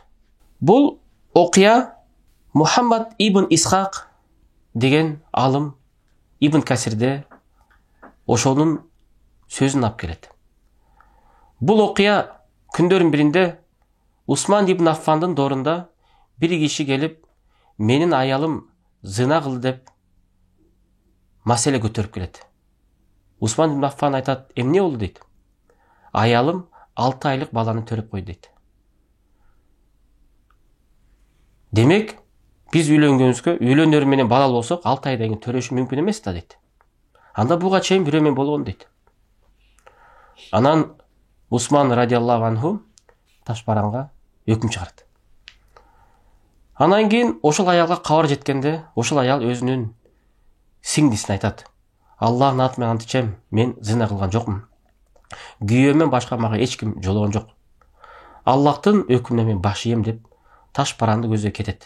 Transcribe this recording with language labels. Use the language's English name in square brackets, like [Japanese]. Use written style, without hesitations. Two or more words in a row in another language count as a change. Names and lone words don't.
[Kyrgyz] Бул окуя Мухаммад ибн Исхак деген алым Ибн Касирде ошонун сөзүн алып келет. Бул окуя күндөрдүн биринде Усман ибн Аффандын доорунда бир киши келип, менин аялым зына кылды деп маселе көтөрүп келет. Усман ибн Аффан айтат, эмне болду дейт. Аялым 6 айлык баланы төрөп койду дейт. Демек, биз үйлөнөр менен балалы болсок, 6 айдан кийин төрөшү мүмкүн эмес да дейт. Анда буга чейин бирөө менен болгон дейт. Анан Усман [Arabic] رضي الله عنه [Kyrgyz] ташбаранга өкүм чыгарат. Анан кийин ошол аялга кабар жеткенде, ошол аял өзүнүн сиңдисине айтат. Аллахтын аты менен ант ичем, мен зина кылган жокмун. Күйөөмөн башка мага эч ким жологон жок. Аллахтын өкүмүнө мен баш ийем деп ташбаранды көздөй кетет.